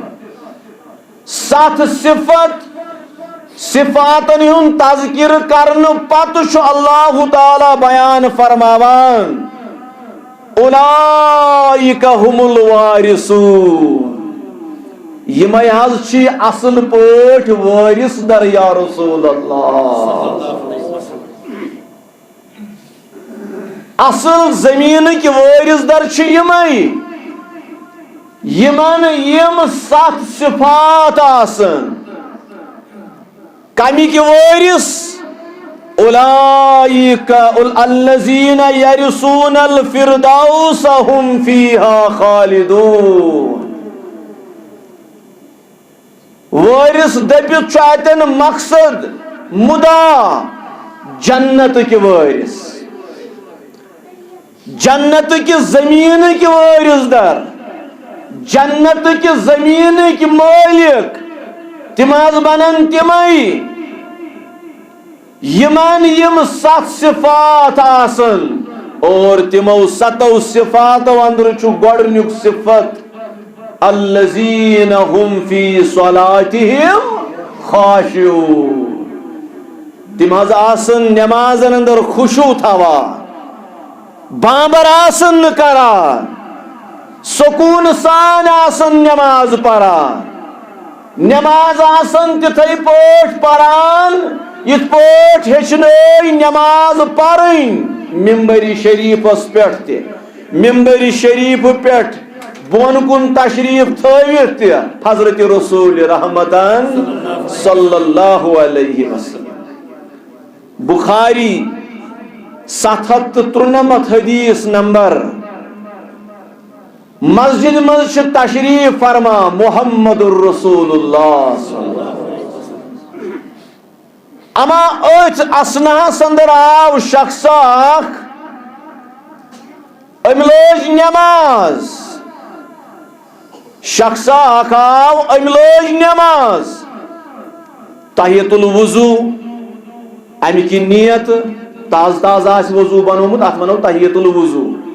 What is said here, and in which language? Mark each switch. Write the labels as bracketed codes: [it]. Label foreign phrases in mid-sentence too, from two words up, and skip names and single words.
[ks] 7 صفت صفاتن ہُنٛد تذکر کرنہٕ پتہٕ چھُ اللہ تعالیٰ بیان فرماوان [ar] اولئک هم الوارثون، [ks] یمے حظ چھ اصل پٲٹھۍ وٲرث در [ar] یا رسول اللہ۔ [ks] اصل زمینٕکۍ وٲرث در چھ یمے یمن یم 7 صفات آسن۔ کمِکۍ وٲرث؟ [ar] اولئک الذین یرثون الفردوس هم فیہا خالدون۔ [ks] وٲرث دٔپِتھ چھُ اتٮ۪ن مقصد مُدا جنتٕکۍ وٲرث، جنتٕکۍ زمیٖنٕکۍ وٲرث در، جنتٕکۍ زمیٖنٕکۍ مٲلک۔ تِم حظ بنن تِمے یمن یم 7 صفات آسن، اور تِمو 7 صفاتو اندر چھُ گۄڈنیُک صفت [ar] الذین هم فی صلاتہم خاشعون۔ [ks] تِم حظ آسن نمازن اندر خشوع تھاوان، بامبر آسن نہٕ کران، سکون سان آسن نماز پران، نماز آسن تِتھے پٲٹھۍ پران یِتھ پٲٹھۍ ہیٚچھنٲے نماز پرٕنۍ ممبر شریفس پٮ۪ٹھ تہِ، ممبر شریف پٮ۪ٹھ بۄن کُن تشریف تھٲوِتھ تہِ حضرت رسول رحمتن [ar] صلی اللہ علیہ وسلم۔ [ks] بخاری 793 حدیث نمبر۔ مسجد منٛز چھِ تشریف فرما محمد الرسول اللہ۔ اما أتھ اسناہس اندر آو شخص اکھ، أمۍ لٲج نماز، شخص اکھ آو أمۍ لٲج نماز، [ar] تحیت الوضوء [ks] اَمہِ کِنۍ نیت تازٕ تازٕ آسہِ وضوٗ بنومُت اتھ ونو [ar] تحیت الوضوء،